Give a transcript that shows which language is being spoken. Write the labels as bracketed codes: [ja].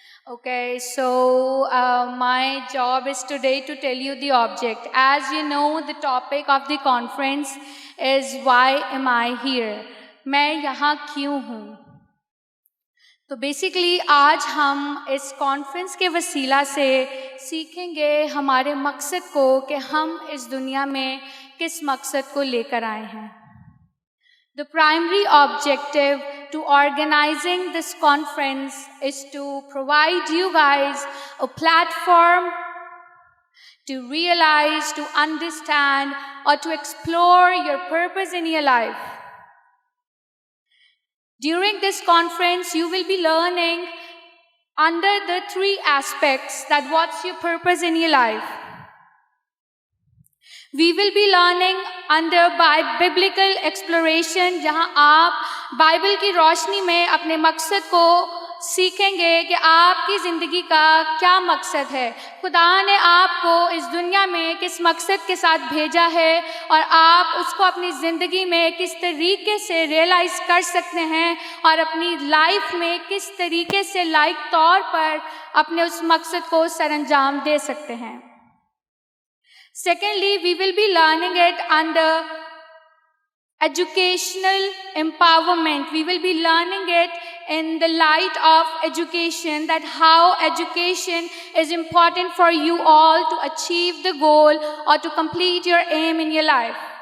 [en] Okay, so my job is today to tell you the object. As you know, the topic of the conference is why am I here? [hi] मैं यहाँ क्यों हूँ? तो basically आज हम इस conference के वसीला से सीखेंगे हमारे मकसद को कि हम इस दुनिया में किस मकसद को लेकर आए हैं. [en] The primary objective to organizing this conference is to provide you guys a platform to realize, to understand, or to explore your purpose in your life. During this conference, you will be learning under the three aspects that what's your purpose in your life. We will be learning under biblical exploration, [hi] जहाँ आप Bible की रोशनी में अपने मकसद को सीखेंगे कि आपकी ज़िंदगी का क्या मकसद है. खुदा ने आपको इस दुनिया में किस मकसद के साथ भेजा है और आप उसको अपनी ज़िंदगी में किस तरीके से रियलाइज़ कर सकते हैं और अपनी लाइफ में किस तरीके से लाइक तौर पर अपने उस मकसद को सरअंजाम दे सकते हैं. [en] Secondly, we will be learning it under educational empowerment. We will be learning it in the light of education, that how education is important for you all to achieve the goal or to complete your aim in your life.